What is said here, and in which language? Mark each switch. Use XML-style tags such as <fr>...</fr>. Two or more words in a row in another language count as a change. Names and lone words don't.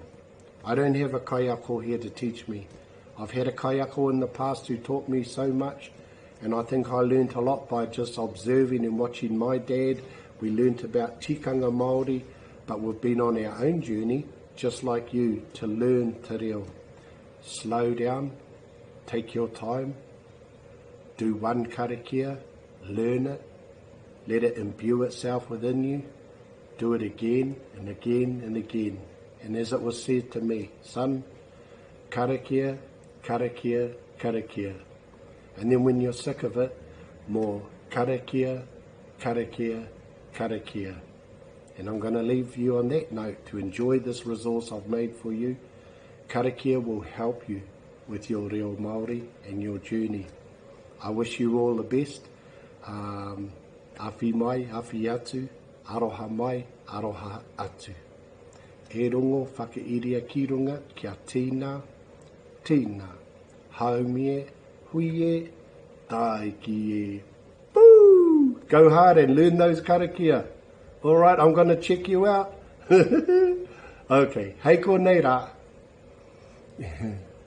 <en>I don't have a kaiako here to teach me. I've had a kaiako in the past who taught me so much, and I think I learnt a lot by just observing and watching my dad. We learnt about</en> <mi>tikanga Māori,</mi> <en>but we've been on our own journey, just like you, to learn</en> <mi>te reo.</mi> <en>Slow down, take your time, do one karakia, learn it, let it imbue itself within you, do it again and again and again. And as it was said to me, son,</en> <mi>karakia, karakia, karakia.</mi> <en>And then when you're sick of it, more</en> <mi>karakia, karakia, karakia.</mi> <en>And I'm going to leave you on that note to enjoy this resource I've made for you. Karakia will help you with your</en> <mi>reo Māori</mi> <en>and your journey. I wish you all the best.</en> <mi>Awhi mai, awhi atu, aroha mai, aroha atu. E rongo whakairia ki runga kia tīna, tīna, haumie, huie, tai ki e. Woo!</mi> <en>Go hard and learn those karakia. All right, I'm going to check you out.</en> <mi>Okay, hei ko nei rā.</mi>